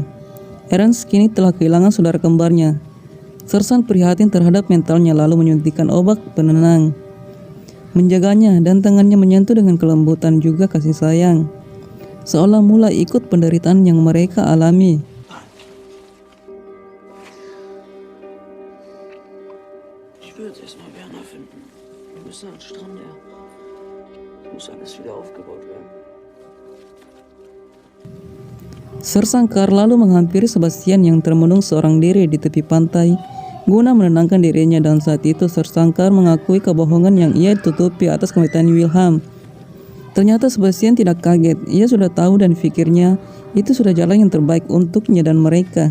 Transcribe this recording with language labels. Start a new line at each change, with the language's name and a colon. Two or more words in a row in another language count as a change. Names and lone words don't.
Indonesian: Ernst kini telah kehilangan saudara kembarnya. Sersan prihatin terhadap mentalnya lalu menyuntikkan obat penenang, menjaganya dan tangannya menyentuh dengan kelembutan juga kasih sayang, seolah mulai ikut penderitaan yang mereka alami.
German: Ich will jetzt erstmal Werner finden. Wir müssen an den Strand, ja. Es muss alles wieder aufgebaut werden.
Indonesian: Sankar lalu menghampiri Sebastian yang termenung seorang diri di tepi pantai guna menenangkan dirinya, dan saat itu Sankar mengakui kebohongan yang ia tutupi atas kematian Wilhelm. Ternyata Sebastian tidak kaget. Ia sudah tahu dan pikirnya itu sudah jalan yang terbaik untuknya dan mereka.